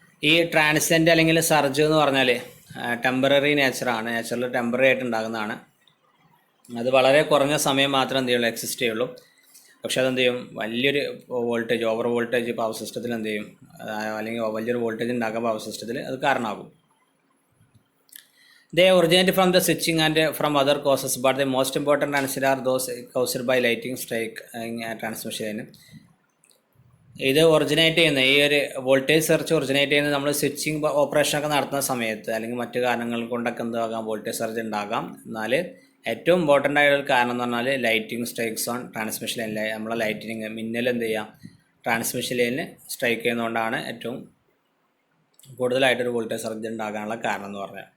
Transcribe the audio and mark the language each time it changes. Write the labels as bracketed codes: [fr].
[ml] ഈ ട്രാൻസിയൻറ്റ് അല്ലെങ്കിൽ സർജ് എന്ന് പറഞ്ഞാൽ ടെമ്പററി നേച്ചറാണ്, നേച്ചറിൽ ടെമ്പററി ആയിട്ട് ഉണ്ടാകുന്നതാണ്. അത് വളരെ കുറഞ്ഞ സമയം മാത്രം എന്ത് ചെയ്യുള്ളൂ, എക്സിസ്റ്റ് ചെയ്യുള്ളൂ. പക്ഷെ അതെന്ത് ചെയ്യും, വലിയൊരു വോൾട്ടേജ്, ഓവർ വോൾട്ടേജ് പവർ സിസ്റ്റത്തിൽ എന്ത് ചെയ്യും, അല്ലെങ്കിൽ വലിയൊരു വോൾട്ടേജ് ഉണ്ടാക്കാൻ പവർ സിസ്റ്റത്തിൽ അത് കാരണമാകും. [en] They originate from the switching and from other causes, but the most important answer are those caused by lighting strike transmission. [ml] ഇത് ഒറിജിനേറ്റ് ചെയ്യുന്ന ഈ ഒരു വോൾട്ടേജ് സർജ് ഒറിജിനേറ്റ് ചെയ്യുന്നത് നമ്മൾ സ്വിച്ചിങ് ഓപ്പറേഷനൊക്കെ നടത്തുന്ന സമയത്ത് അല്ലെങ്കിൽ മറ്റു കാരണങ്ങൾ കൊണ്ടൊക്കെ എന്താകാം, വോൾട്ടേജ് സർജ് ഉണ്ടാകാം. എന്നാൽ ഏറ്റവും ഇമ്പോർട്ടൻ്റ് ആയ ഒരു കാരണം എന്ന് പറഞ്ഞാൽ [en] Lighting strikes on transmission line. [ml] നമ്മളെ ലൈറ്റിനിങ് മിന്നൽ എന്ത് ചെയ്യാം, ട്രാൻസ്മിഷൻ ലൈനിൽ സ്ട്രൈക്ക് ചെയ്യുന്നതുകൊണ്ടാണ് ഏറ്റവും കൂടുതലായിട്ടൊരു വോൾട്ടേജ് സർജ് ഉണ്ടാകാനുള്ള കാരണം എന്ന് പറഞ്ഞാൽ.